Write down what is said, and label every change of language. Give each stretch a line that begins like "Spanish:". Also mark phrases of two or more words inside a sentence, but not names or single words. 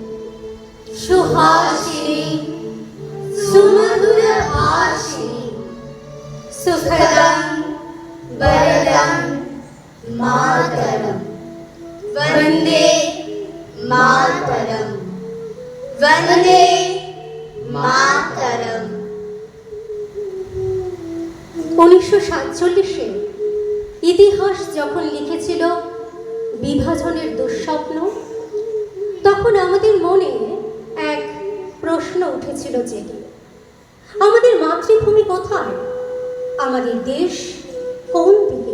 Sanskrit: सुहासिनी सुमधुरभाषिणी सुखदं वरदं मातरं वन्दे मातरं वन्दे मातरं।
Bangla: 1947-এ ইতিহাস যখন লিখেছিল বিভাজনের দুঃস্বপ্ন, তখন আমাদের মনে এক প্রশ্ন উঠেছিল যে আমাদের মাতৃভূমি কোথায়, আমাদের দেশ কোন দিকে।